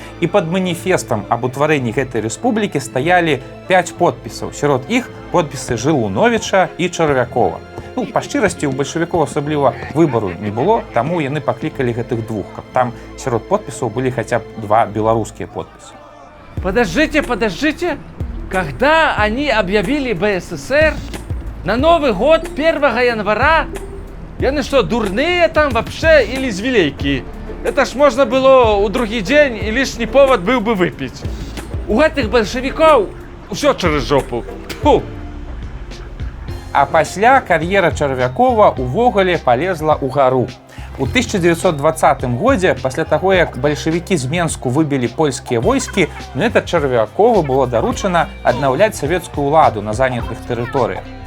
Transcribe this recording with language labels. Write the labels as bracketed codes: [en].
[be] І пад маніфестам аб утварэнні гэтай рэспублікі стаялі 5 подпісаў. Сярод іх подпісы Жылуновіча і Чарвякова. Ну, па шчырасці, у бальшавікоў асабліва выбару не было, таму яны паклікалі гэтых двух, каб там сярод подпісаў былі хаця б 2 беларускія подпісы. [ru] Подождите. Когда они объявили БССР на Новый год 1 января, [be] яны [ru] что, дурные там вообще или звелейки? Это ж можно было у другі день и лишний повод был бы выпить. [be] У гэтых [ru] большевиков все через жопу. Фу. [be] А пасля кар'ера Чарвякова увогуле палезла ўгару. У 1920 годзе, пасля таго, як бальшавікі з Менску выбілі польскія войскі, гэта Чарвякову было даручана аднаўляць савецкую ўладу на занятых тэрыторыях.